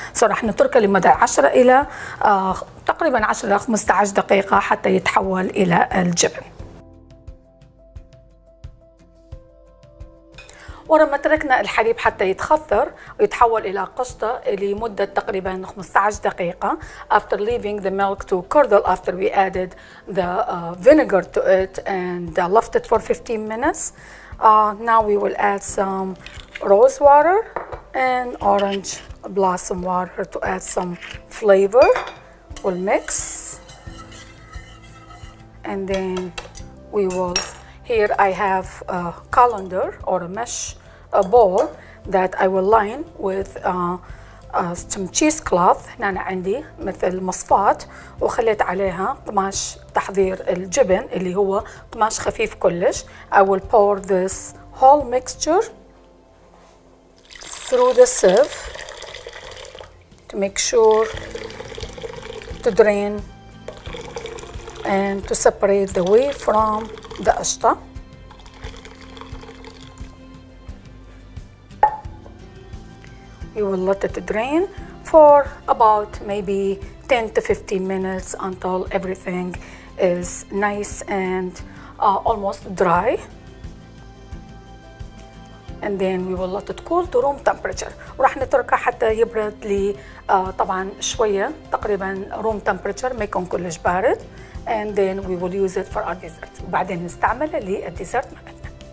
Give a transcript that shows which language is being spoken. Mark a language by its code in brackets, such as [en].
[ar] راح نتركه لمدة 10 إلى تقريبا 10 إلى 15 دقيقة حتى يتحول إلى الجبن. ولما تركنا الحليب حتى يتخثر ويتحول إلى قشطة لمدة تقريبا 15 دقيقة, [en] after leaving the milk to curdle after we added the vinegar to it and left it for 15 minutes, now we will add some rose water and orange blossom water to add some flavor. We'll mix, and then we will, here I have a colander or a mesh bowl that I will line with some cheese cloth. [ar] هنا أنا عندي مثل مصفاة وخليت عليها قماش تحضير الجبن اللي هو قماش خفيف كلش. [en] I will pour this whole mixture through the sieve to make sure to drain and to separate the whey from the Aushta. You will let it drain for about maybe 10 to 15 minutes until everything is nice and almost dry. And then we will let it cool to room temperature. [ar] وراح نتركه حتى يبرد ل طبعا شوية تقريبا [en] room temperature [ar] ما يكون كلش بارد. [en] And then we will use it for our dessert. [ar] وبعدين نستعمله للديزرت مالتنا.